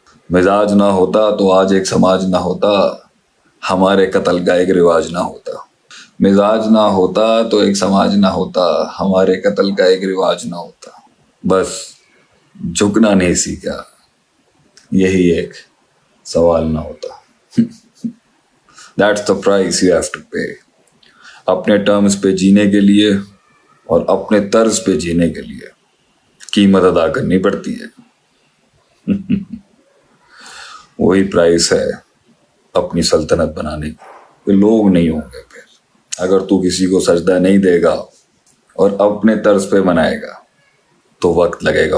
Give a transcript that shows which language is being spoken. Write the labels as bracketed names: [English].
[Urdu] مزاج نہ ہوتا تو آج ایک سماج نہ ہوتا. ہمارے قتل کا ایک رواج نہ ہوتا. مزاج نہ ہوتا تو ایک سماج نہ ہوتا. ہمارے قتل کا ایک رواج نہ ہوتا. بس جھکنا نہیں سیکھا، یہی ایک سوال نہ ہوتا. [English] That's the price you have to pay. [Urdu] اپنے ٹرمز پہ جینے کے لیے اور اپنے طرز پہ جینے کے لیے قیمت ادا کرنی پڑتی ہے. وہی پرائس ہے اپنی سلطنت بنانے کی. لوگ نہیں ہوں گے پھر. اگر تو کسی کو سجدہ نہیں دے گا اور اپنے طرز پہ بنائے گا تو وقت لگے گا.